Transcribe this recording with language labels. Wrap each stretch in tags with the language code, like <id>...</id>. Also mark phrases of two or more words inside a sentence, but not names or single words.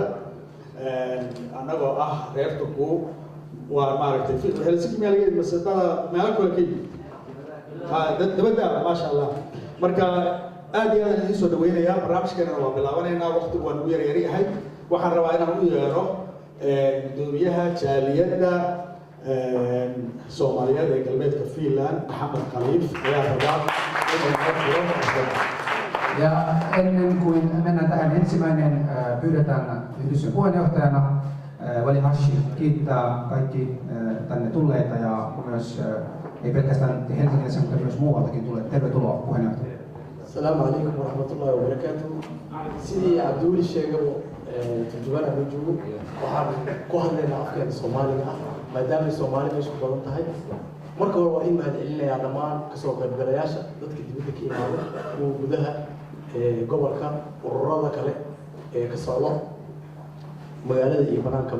<so>Anagoo ah reer Turku waa maaragtay Helsinki meelageed masadada meelo kale ka yimid dabada</so> <ar>ما شاء الله.</ar> <so>Marka aad iyo aad idin soo dhaweynayaa barnaamijkeena waa bilaabanaynaa waqtigu waan ugu yar yahay. Waxaan rabaa inaan u yeero gudoomiyaha jaaliyada Soomaaliyeed ee galbeedka Finland Maxamed Khaliif ayaa rabaa</so> <fi>ja ennen kuin mennään tähän ensimmäinen pyydetään yhdistyksen puheenjohtajana Veli Hashim kiittää kaikki tänne tulleita ja myös ei pelkästään Helsingissä, mutta myös muualtakin tulleet. Tervetuloa puheenjohtaja.</fi> <ar>السلام عليكم ورحمة الله وبركاته.</ar> <so>Sidii Abdul sheegay turjubana nujugu waxaan ku hadlaynaa afkeena Soomaaliga ah maadaama Soomaaliga isku badan tahay. Marka hore waa in mahadcelinayaa dhammaan kasoo qaybgalayaasha dadka dibadda ka yimaada kuwa gudaha gobolka ururada kale ee ka socda magaalada iyo banaankaba.</so>